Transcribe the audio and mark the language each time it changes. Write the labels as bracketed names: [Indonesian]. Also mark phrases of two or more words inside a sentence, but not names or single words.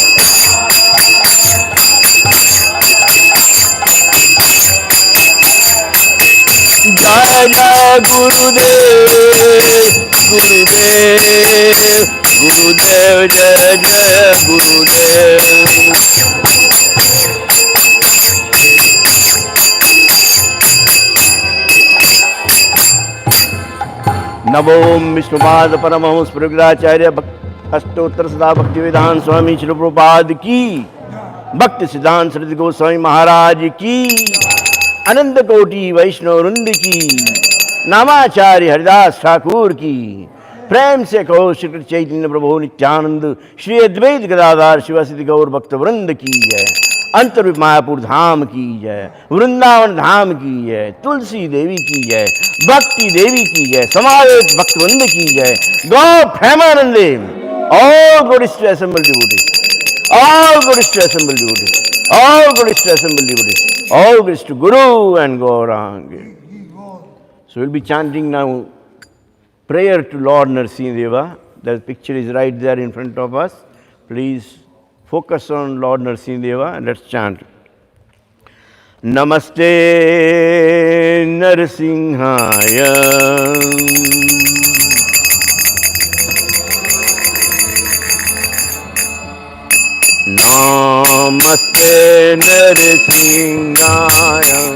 [Hindi] जय जय गुरुदेव गुरुदेव गुरुदेव जय जय गुरुदेव। [Sanskrit] नमो विष्णुपाद परमहंस प्रगटाचार्य अष्टोत्तर सदा भक्ति वेदांत स्वामी श्री प्रभुपाद [Hindi] की, भक्ति सिद्धांत सरस्वती गोस्वामी महाराज की, अनंत कोटि वैष्णव वृंद की, नामाचार्य हरिदास ठाकुर की, प्रेम से कहो श्री कृष्ण चैतन्य प्रभु नित्यानंद श्री अद्वैत गदाधर शिवासिद्धि गौर भक्त वृंद की जय। अंतर्विप मायापुर धाम की जय, वृंदावन धाम की जय, तुलसी देवी की जय, भक्ति देवी की जय, समावेश भक्तवृंद की जय। [Bangla] गौ प्रेमानंदे [English] all glories to assembled devotees, all glories to assembled devotees, all glories to assembled devotees, all glories to Guru and Gauranga. So we'll be chanting now prayer to Lord Narasimha. The picture is right there in front of us. Please focus on Lord Narasimha and let's chant. [Sanskrit] नमस्ते नरसिंहाय. नमस्ते नरसिंहाय.